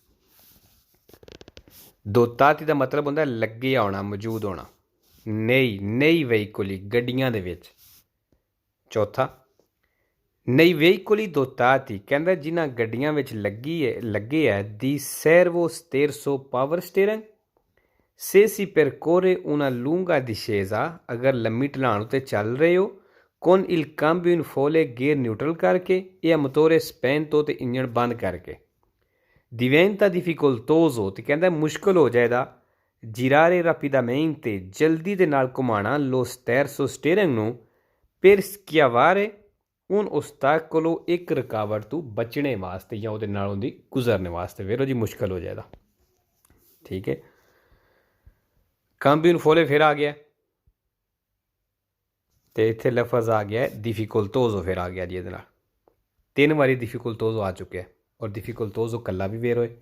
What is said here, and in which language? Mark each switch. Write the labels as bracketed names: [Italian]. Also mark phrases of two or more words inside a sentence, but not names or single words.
[Punjabi] ਦੋਤਾਤੀ ਦਾ ਮਤਲਬ ਹੁੰਦਾ ਲੱਗੇ ਆਉਣਾ, ਮੌਜੂਦ ਹੋਣਾ। [Italian] nei veicoli [Punjabi] ਗੱਡੀਆਂ ਦੇ ਵਿੱਚ। [Italian] ਚੌਥਾ nei veicoli dotati [Punjabi] ਕਹਿੰਦਾ ਜਿਨ੍ਹਾਂ ਗੱਡੀਆਂ ਵਿੱਚ ਲੱਗੇ ਹੈ [Italian] di servo sterzo [English] power steering [Italian] se si percorre una lunga [Punjabi] discesa ਅਗਰ ਲੰਮੀ ਢਲਾਣ ਉੱਤੇ ਚੱਲ ਰਹੇ ਹੋ [Italian] con il cambio in folle [English] gear neutral [Punjabi] ਕਰਕੇ ਜਾਂ [Italian] motore spento [Punjabi] ਤੇ ਇੰਜਣ ਬੰਦ ਕਰਕੇ [Italian] diventa difficoltoso [Punjabi] ਤੇ ਕਹਿੰਦਾ ਮੁਸ਼ਕਲ ਹੋ ਜਾਏਗਾ [Italian] girare rapidamente [Punjabi] ਜਲਦੀ ਦੇ ਨਾਲ ਘੁਮਾਉਣਾ [Italian] lo sterzo [Punjabi] steering ਨੂੰ [Italian] per schiavare un ostacolo [Punjabi] ਇੱਕ ਰੁਕਾਵਟ ਤੋਂ ਬਚਣੇ ਵਾਸਤੇ ਜਾਂ ਉਹਦੇ ਨਾਲੋਂ ਦੀ ਗੁਜ਼ਰਨੇ ਵਾਸਤੇ ਵੇਰੋ ਜੀ ਮੁਸ਼ਕਲ ਹੋ ਜਾਏਗਾ। ਠੀਕ ਹੈ, [Italian] cambio in folle [Punjabi] ਫਿਰ ਆ ਗਿਆ ਤੇ ਇੱਥੇ ਲਫ਼ਜ਼ ਆ ਗਿਆ ਡਿਫਿਕਲਟੋਜ਼ੋ ਫਿਰ ਆ ਗਿਆ ਜੀ। ਇਹਦੇ ਨਾਲ 3 ਵਾਰੀ ਡਿਫਿਕਲਟੋਜ਼ੋ ਆ ਚੁੱਕਿਆ ਔਰ ਡਿਫਿਕਲਟੋਜ਼ੋ ਕੱਲਾ ਵੀ ਵੇਰ ਹੋਏ।